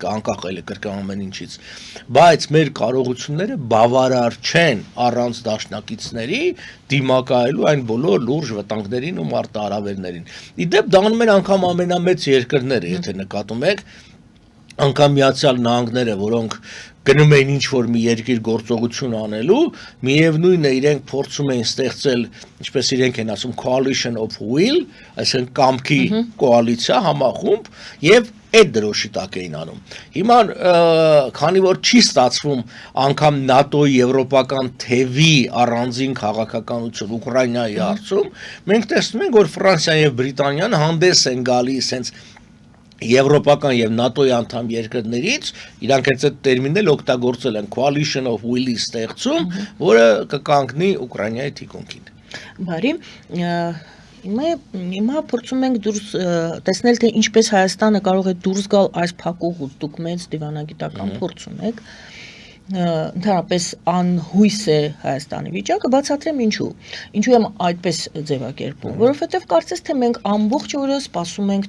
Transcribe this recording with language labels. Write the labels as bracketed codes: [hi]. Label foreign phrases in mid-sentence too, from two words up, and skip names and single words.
[hy] է անկախ կրկին ամեն ինչից, բայց մեր կարողությունները բավարար չեն առանց դաշնակիցների դիմակայելու այն բոլոր լուրջ վտանգներին ու մարտահրավերներին։ Իդեպ դա անում են անգամ ամենամեծ երկրները, եթե նկատում եք, անգամ Միացյալ Նահանգները, որոնք գնում էին ինչ-որ մի երկիր գործողություն անելու, միևնույնն է իրենք փորձում էին ստեղծել, ինչպես իրենք են ասում, [en] coalition of will, [hy] այսինքն կամքի կոալիցիա, համախումբ, եւ այդ դրոշի տակ էին անում։ Հիմա քանի որ չի ստացվում անգամ ՆԱՏՕ-ի եվրոպական թևի առանձին քաղաքականություն Ուկրաինայի հարցում, մենք տեսնում ենք, որ Ֆրանսիան եւ Բրիտանիան հանդես են գալիս հենց Եվրոպական եւ ՆԱՏՕ-ի անդամ երկրներից, իրանք այդ տերմինն էլ օգտագործել են [en] coalition of will- [hy] ի ստեղծում, որը կկանգնի Ուկրաինայի թիկունքին։ Բարի, հիմա փորձում ենք դուրս տեսնել, թե ինչպես Հայաստանը կարող է դուրս գալ այս փակուղուց, դուք մեծ դիվանագիտական փորձ ունեք, ընդհանրապես անհույս է Հայաստանի վիճակը, բացատրեմ ինչու եմ այդպես ձևակերպում, որովհետև կարծես թե մենք ամբողջ օրը սպասում ենք,